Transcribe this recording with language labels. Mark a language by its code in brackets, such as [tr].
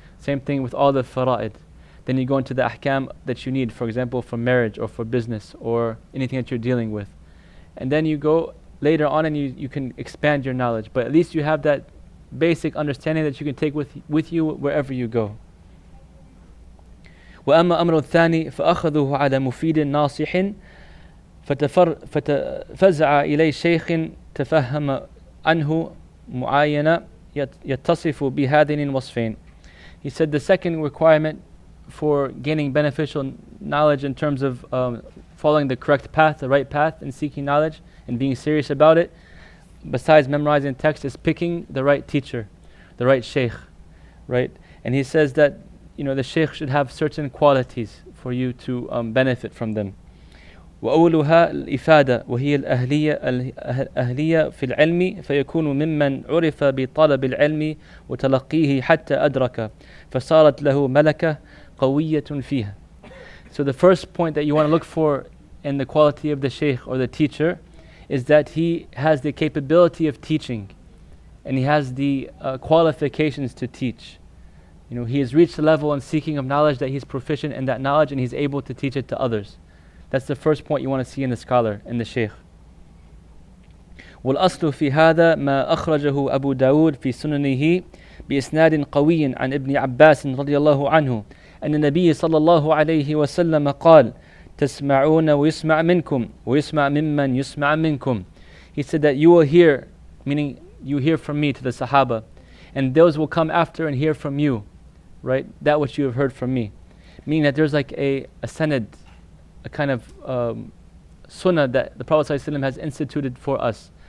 [en] Same thing with all the fara'id. Then you go into the ahkam that you need, for example, for marriage or for business or anything that you're dealing with. And then you go later on and you can expand your knowledge. But at least you have that basic understanding that you can take with you wherever you go. [ar] وأما أمر الثاني فأخذوه على مفيد ناصح فتفزع إليه شيخ تفهم عنه معاينة يتصف بهذين الوصفين. [en] He said the second requirement for gaining beneficial knowledge in terms of following the correct path, the right path, and seeking knowledge and being serious about it, besides memorizing text, is picking the right teacher, the right sheikh, right? And he says that the sheikh should have certain qualities for you to benefit from them. [ar] وأولها الإفادة وهي الأهلية في العلم فيكون ممن عرف بطلب العلم وتلقيه حتى أدرك فصارت له ملكة قوية فيها. [en] So the first point that you want to look for in the quality of the shaykh or the teacher is that he has the capability of teaching, and he has the qualifications to teach. He has reached the level in seeking of knowledge that he's proficient in that knowledge and he's able to teach it to others. That's the first point you want to see in the scholar, in the shaykh. [ar] والأصل في هذا ما أخرجه أبو داود في سننه بإسناد قوي عن ابن عباس رضي الله عنه أن النبي صلى الله عليه وسلم قال تسمعون ويسمع منكم ويسمع ممن يسمع منكم. [en] He said that you will hear, meaning you hear from me to the Sahaba, and those will come after and hear from you, right? That which you have heard from me. Meaning that there's like a sanad, a kind of sunnah that the Prophet ﷺ has instituted for us.